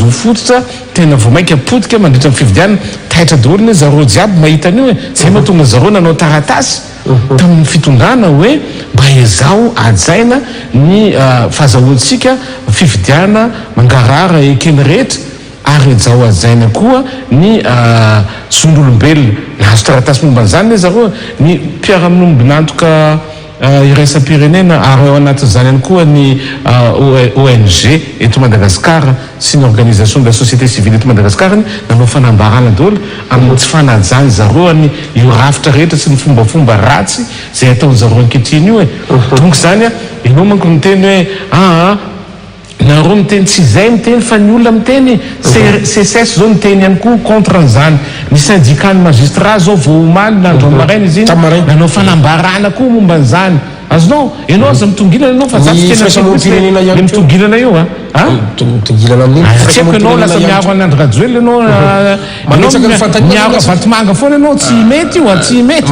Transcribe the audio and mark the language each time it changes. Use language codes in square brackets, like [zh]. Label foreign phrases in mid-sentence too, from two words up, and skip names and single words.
[mg] zo fototra tena vao mainka apotika mandritra amin'ny fividianana taitra daholony zareo jiaby mahita an'io zay mahatonga zareo nanao taratasy tamin'ny fitondrana hoe mba ezao ajaina ny fahazahoantsika fividiana mangarara ekeny rehetra ary ejao ajaina koa ny zon'olombelona nahazo taratasy momba an'izany le zareo ny mpiara-minomby nantoka iraisam-pirenena ary ao anatin'izany ihany koa ny ONG eto Madagasikara sy ny [fr] organisation de la société civile [mg] eto Madagasikara nanao fanambarana daholo amin'ny tsy fanajany zareo ny io rafitra rehetra sy ny fombafomba ratsy zay ataony zareo ankehitriny io donc zany ianao manko miteny hoe nareo miteny tsy izay miteny fa ny olona miteny CSS zao miteny ihany koa contre an'izany ny syndicat ny magistrat zao vao omaly nandro maraina izy iny nanao fanambarana koa momba an'izany azonao ianao aza mitongilana ianao fa le mitongilana io tsy haiko ianao lasa miaro an'andro rajoely ianao miaro avatomanga foana ianao tsy mety io tsy mety